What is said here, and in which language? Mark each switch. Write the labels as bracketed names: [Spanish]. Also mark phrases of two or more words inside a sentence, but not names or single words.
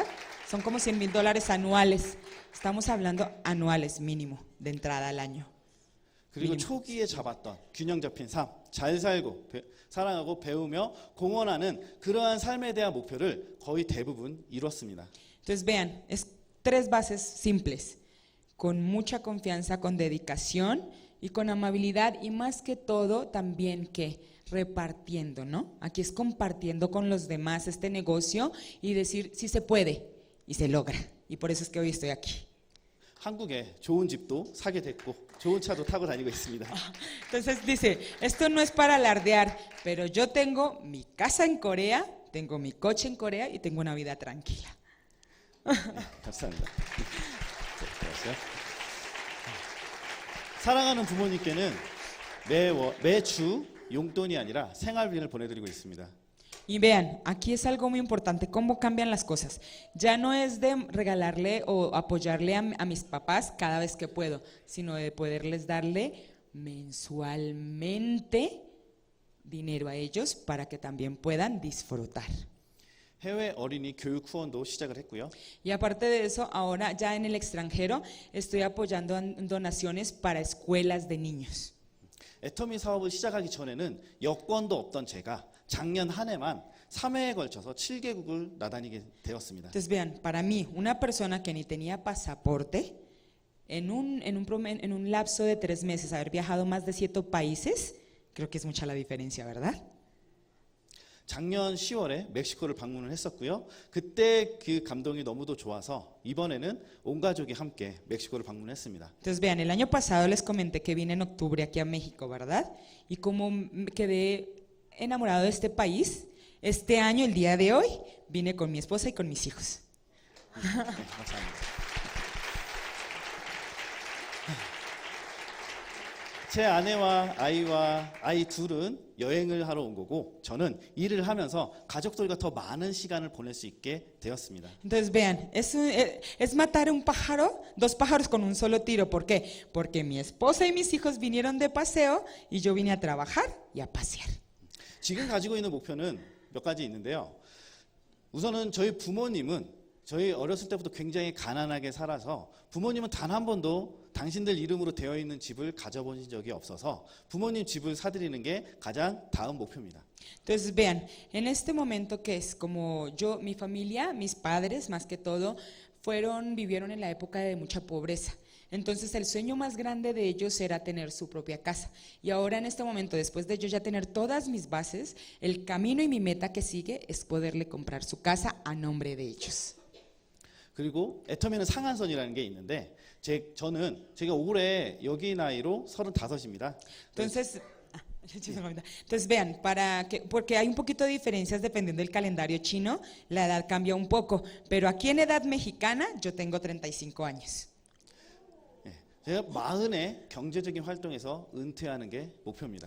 [Spanish] Son como $100,000 anuales. Estamos hablando anuales mínimo de entrada al año. [Korean] 그리고 초기에 잡았던 균형 잡힌 삶, 잘 살고 사랑하고 배우며 공헌하는 그러한 삶에 대한 목표를 거의 대부분 이뤘습니다. [Spanish] Entonces vean, es 3 bases simples, con mucha confianza, con dedicación y con amabilidad y más que todo también que repartiendo, ¿no? Aquí es compartiendo con los demás este negocio y decir sí se puede y se logra y por eso es que hoy estoy aquí. [Korean] 한국에 좋은 집도 사게 됐고 좋은 차도 타고 다니고 있습니다. [Spanish] Entonces dice, esto no es para alardear, pero yo tengo mi casa en Corea, tengo mi coche en Corea y tengo una vida tranquila. [Korean] 네, 감사합니다. 사랑하는 부모님께는 매주 용돈이 아니라 생활비를 보내드리고 있습니다. [Spanish] Y vean, aquí es algo muy importante, cómo cambian las cosas. Ya no es de regalarle o apoyarle a mis papás cada vez que puedo, sino de poderles darle mensualmente dinero a ellos para que también puedan disfrutar. [Korean] 해외 어린이 교육 후원도 시작을 했고요. [Spanish] Y aparte de eso, ahora ya en el extranjero estoy apoyando donaciones para escuelas de niños. [Korean] 애터미 사업을 시작하기 전에는 여권도 없던 제가 작년 한 해만 3회에 걸쳐서 7개국을 나다니게 되었습니다. [Spanish] Entonces vean, para mí, una persona que ni tenía pasaporte, en un lapso de 3 meses haber viajado más de 7 países, creo que es mucha la diferencia, ¿verdad? [Korean] 작년 10월에 멕시코를 방문을 했었고요. 그때 그 감동이 너무도 좋아서 이번에는 온 가족이 함께 멕시코를 방문했습니다. [Spanish] Entonces vean, el año pasado les comenté que vine en octubre aquí a México, ¿verdad? Y como quedé enamorado de este país. Este año, el día de hoy, vine con mi esposa y con mis hijos. [Korean] 네, 감사합니다. 제 아내와 아이와 아이 둘은 여행을 하러 온 거고 저는 일을 하면서 가족들과 더 많은 시간을 보낼 수 있게 되었습니다. [Spanish] Entonces vean, es matar un pájaro, dos pájaros con un solo tiro. ¿Por qué? Porque mi esposa y mis hijos vinieron de paseo y yo vine a trabajar y a pasear. [Korean] 지금 가지고 있는 목표는 몇 가지 있는데요. 우선은 저희 부모님은 저희 어렸을 때부터 굉장히 가난하게 살아서 부모님은 단 한 번도 당신들 이름으로 되어 있는 집을 가져본 적이 없어서 부모님 집을 사드리는 게 가장 다음 목표입니다. [Spanish] Entonces vean, en este momento que es como yo, mi familia, mis padres más que todo, vivieron en la época de mucha pobreza. Entonces el sueño más grande de ellos era tener su propia casa. Y ahora en este momento, después de yo ya tener todas mis bases, el camino y mi meta que sigue es poderle comprar su casa a nombre de ellos. [Korean] 그리고 애터미는 상한선이라는 게 있는데 제가 올해 여기 나이로 35입니다. [Spanish] Entonces, entonces vean, porque hay un poquito de diferencias dependiendo del calendario chino, la edad cambia un poco, pero aquí en edad mexicana yo tengo 35 años. [Korean] 제가 40에 경제적인 활동에서 은퇴하는 게 목표입니다.